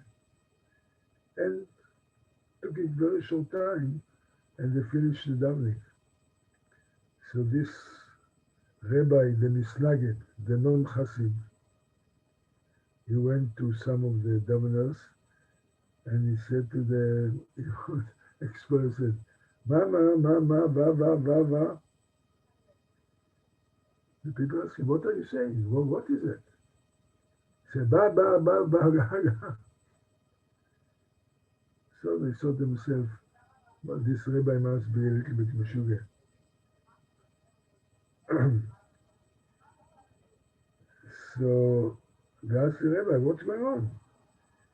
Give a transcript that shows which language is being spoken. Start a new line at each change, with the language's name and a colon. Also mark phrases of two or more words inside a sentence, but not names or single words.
English: And took it very short time, and they finished the davening. So this rabbi, the misnaged, the non-Hasid, he went to some of the daveners, and he said to the expert, said, "Mama, mama, va, va, va, va." The people ask him, "What are you saying? Well, what is it?" He said, "Ba, ba, ba, ba, ga, ga." So they thought themselves, well, this rabbi must be a little bit meshuggah. So they asked the rabbi, "What's going on?"